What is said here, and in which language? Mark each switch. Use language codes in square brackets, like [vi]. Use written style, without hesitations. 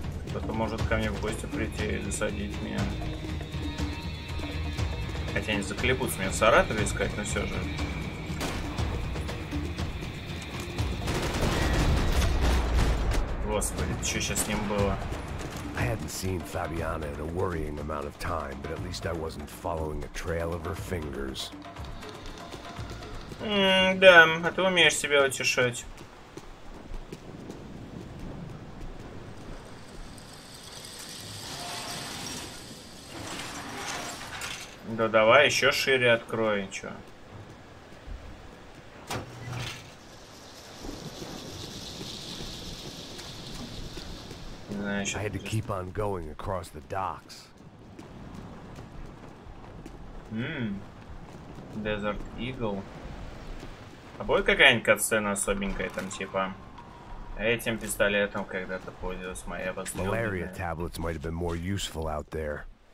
[ru] Кто-то может ко мне в гости прийти и засадить меня. Хотя они заколебутся меня в Саратове искать, но все же. Господи, что сейчас с ним было? [en] I hadn't seen Fabiana in a worrying amount of time, but at least I wasn't following a trail of her fingers. [ru] Да, а ты умеешь себя утешать. Да давай еще шире открой, чё. [en] I had to keep on going across the docks. Desert Eagle. [ru] А будет какая-нибудь катсцена особенькая там, типа... Этим пистолетом когда-то пользовалась моя возлюбленная. [en] Malaria tablets might have been more useful out there.